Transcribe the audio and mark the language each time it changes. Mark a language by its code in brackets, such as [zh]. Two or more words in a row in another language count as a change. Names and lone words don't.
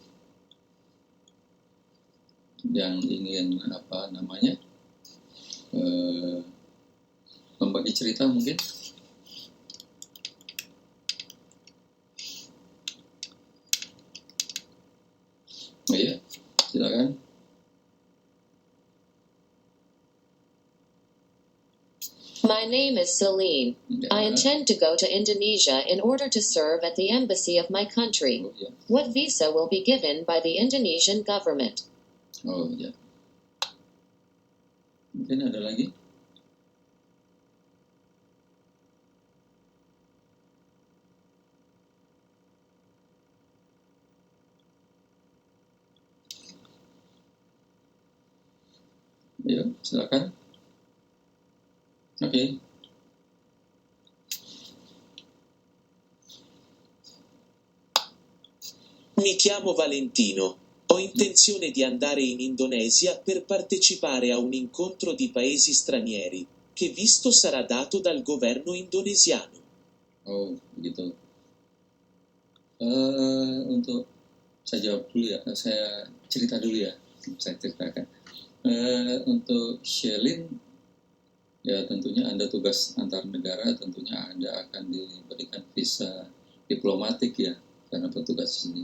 [id] Yang ingin membagi cerita mungkin. Oh iya, silakan. [en] My name is Celine. I intend to go to Indonesia in order to serve at the embassy of my country. [id] Oh, ya. [en] What visa will be given by the Indonesian government? [id] Oh ya. Mungkin ada lagi? Ya, silakan. Oke. [it] Mi chiamo Valentino. Ho intenzione di andare in Indonesia per partecipare a un incontro di paesi stranieri, che visto sarà dato dal governo indonesiano. [id] Oh, begitu. Untuk saya jawab dulu ya, saya cerita dulu ya, saya ceritakan. Untuk Shelin, ya tentunya Anda tugas antar negara, tentunya Anda akan diberikan visa diplomatik ya, karena bertugas di sini.